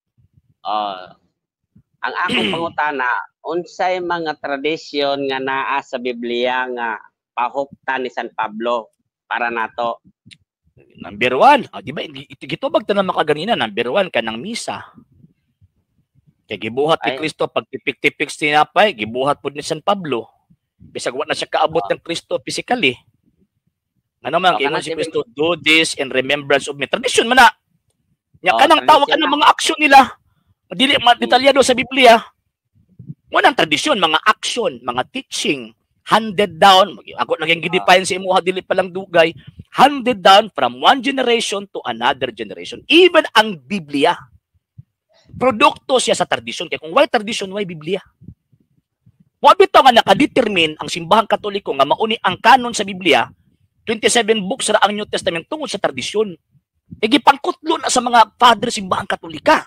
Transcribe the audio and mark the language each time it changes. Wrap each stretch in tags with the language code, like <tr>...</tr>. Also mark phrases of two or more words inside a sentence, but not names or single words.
<ceb>Ang akong pangutana, unsay mga tradisyon nga naa sa Biblia nga pahuktan ni San Pablo para nato? Number 1, di ba, gitubag ta na makaganina, number 1, kanang misa. Kaya gibuhat ni Kristo, pag tipik-tipik sinapay, gibuhat po ni San Pablo. Bisag wala na siya kaabot ng Kristo physically. Ano man, kaya si Kristo,</ceb> <en>do this in remembrance of me.</en> <ceb>Tradisyon man na. Nya kanang tawag ka ng mga aksyon nila. Dili detalyado sa Biblia. Walang tradisyon, mga action, mga teaching,</ceb> <en>handed down.</en> <ceb>Ako naging gidefine sa imuha, dili pa lang dugay.</ceb> <en>Handed down from one generation to another generation.</en> <ceb>Even ang Biblia, produkto siya sa tradisyon. Kaya kung why tradisyon, why Biblia? Wa bitaw nga nakadetermine ang simbahang Katoliko nga mauni ang kanon sa Biblia, 27 books ra ang New Testament tungod sa tradisyon. Gipangkutlo na sa mga father simbahang Katolika.</ceb>